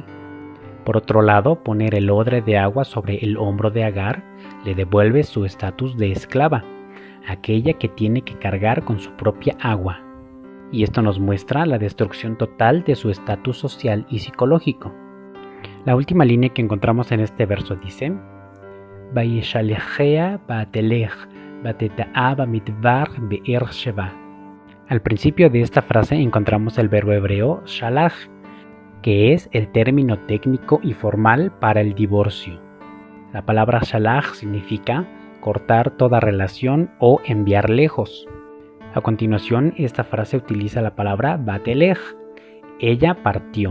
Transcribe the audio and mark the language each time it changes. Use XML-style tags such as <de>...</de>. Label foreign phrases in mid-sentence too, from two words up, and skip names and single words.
<es>Por otro lado, poner el odre de agua sobre el hombro de Agar le devuelve su estatus de esclava, aquella que tiene que cargar con su propia agua. Y esto nos muestra la destrucción total de su estatus social y psicológico. La última línea que encontramos en este verso dice:</es> <he>וַיְשַׁלְּחֶהָ וַתֵּלֶךְ וַתֵּתַע בְּמִדְבַּר בְּאֵר שָׁבַע.</he> <es>Al principio de esta frase encontramos el verbo hebreo shalach, que es el término técnico y formal para el divorcio. La palabra shalach significa cortar toda relación o enviar lejos. A continuación, esta frase utiliza la palabra batelech, ella partió.</es>